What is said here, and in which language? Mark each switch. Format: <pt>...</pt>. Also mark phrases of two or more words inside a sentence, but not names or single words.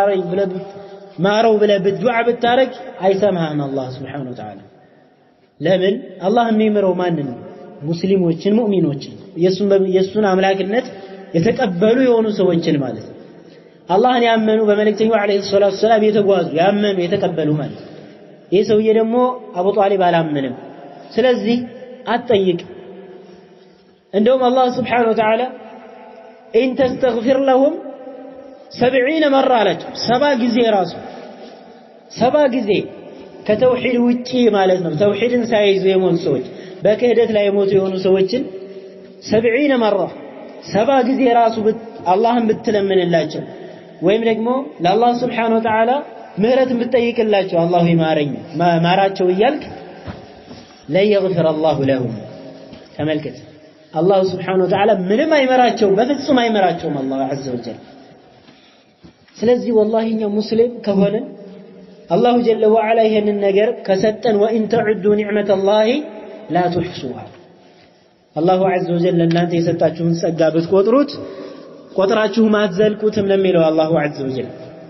<am>ማረው ብለህ ዱዓ ብታረግ አይሰማህም አላህ</am> <ar>سبحانه وتعالى</ar> <am>ለምን አላህ የሚምረው ማንን ሙስሊሞችን ሙእሚኖችን የሱን አምላክነት የተቀበሉ የሆኑ ሰዎችን ማለት አላህን ያመኑ በመልእክተኛው</am> <ar>عليه الصلاة والسلام</ar> <am>የተጓዙ ያመኑ የተቀበሉ ማለት ይሄ ሰውዬ ደግሞ አቡ ጣሊብ አላመነም ስለዚህ አትጠይቅ እንደውም አላህ</am> <ar>سبحانه وتعالى إن تستغفر لهم</ar> <am>70 مرة አላቸው 70 ጊዜ ራሱ 70 ጊዜ ከተውሂድ ውጪ ማለት ነው ተውሂድን ሳይዙ የሞቱ ሰዎች በክህደት ላይ የሞቱ የሆኑ ሰዎችን 70 مرة 70 ጊዜ ራሱ አላህን ብትለምንላቸው ወይም ደግሞ ለአላህ</am> <ar>سبحانه وتعالى</ar> <am>ምህረትን ብትጠይቅላቸው አላህ ይማረኝ ማራቸው እያልክ</am> <ar>لا يغفر الله لهم</ar> <am>ተመልከት አላህ</am> <ar>سبحانه وتعالى</ar> <am>ምንም አይመራቸው በፍጹም አይመራቸውም አላህ</am> <ar>عز وجل</ar> <am>ስለዚህ والله እኛ ሙስሊም ከሆነ</am> <ar>الله جل وعلا</ar> <am>ይሄንን ነገር ከሰጠን</am> <ar>وإن تعدوا نعمة الله لا تحصوها</ar> <am>አላሁ</am> <ar>عز وجل</ar> <am>እናንተ የሰጣችሁን ጸጋ ብትቆጥሩት ቆጥራችሁ ማትዘልቁትም ለሚለው አላሁ</am> <ar>عز وجل</ar>